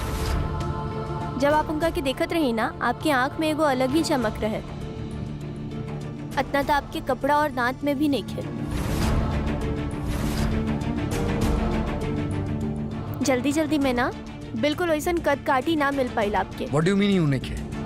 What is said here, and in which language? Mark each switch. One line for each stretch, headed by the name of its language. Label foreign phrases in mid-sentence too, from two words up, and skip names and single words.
Bhojpuri: जब आप उनका के देखत रही ना, आपकी आंख में एगो अलग ही चमक रहे। इतना तो आपके कपड़ा और दांत में भी नहीं खे। जल्दी जल्दी में ना बिल्कुल वैसन कद काटी ना मिल पाइल आपके।
English: What do you mean
Bhojpuri: यूं नइखे?